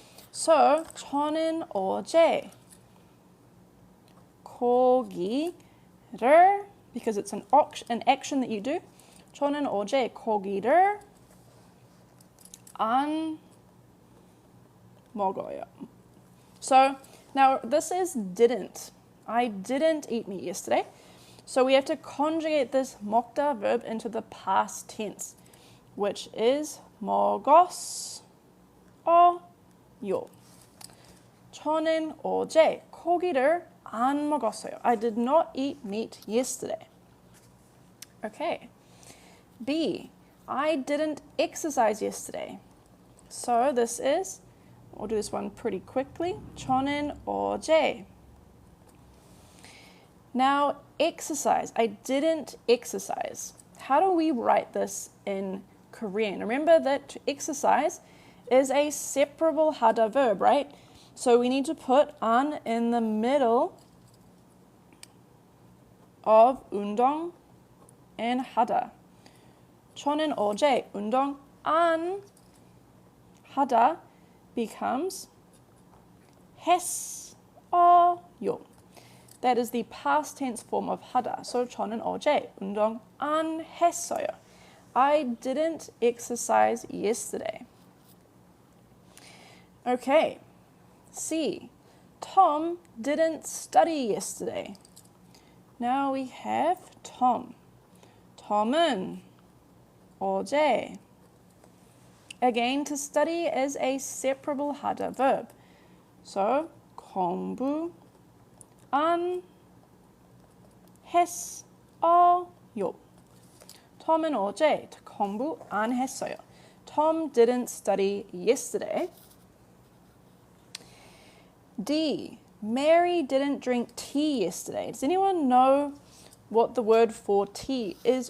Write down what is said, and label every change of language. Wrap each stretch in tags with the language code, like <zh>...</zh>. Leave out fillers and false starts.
<en>So,</en> <ko>저는 어제 고기를,</ko> <en>because it's an action that you do,</en> <ko>저는 어제 고기를 안 먹어요.</ko> <en>So, now this is didn't. I didn't eat meat yesterday. So we have to conjugate this 먹다 verb into the past tense, which is 먹었어요.</en> <ko>저는 어제 고기를 안 먹었어요.</ko> <en>I did not eat meat yesterday. Okay. B. I didn't exercise yesterday. So this is, we'll do this one pretty quickly.</en> <ko>저는 어제.</ko> <en>Now, exercise. I didn't exercise. How do we write this in Korean? Remember that to exercise is a separable hada verb, right? So we need to put an in the middle of 운동 and hada.</en> <ko>저는 어제 운동 안 하다</ko> <en>becomes</en> <ko>했어요.</ko> <en>That is the past tense form of 하다.</en> <ko>So 저는 어제 운동 안 했어요.</ko> <en>I didn't exercise yesterday. Okay. C. Tom didn't study yesterday. Now we have Tom.</en> <ko>Tom은 어제.</ko> <en>Again, to study is a separable hada verb.</en> <ko>So 공부 안 했어요. Tom은 어제 공부 안 했어요.</ko> <en>Tom didn't study yesterday. D. Mary didn't drink tea yesterday. Does anyone know what the word for tea is?</en>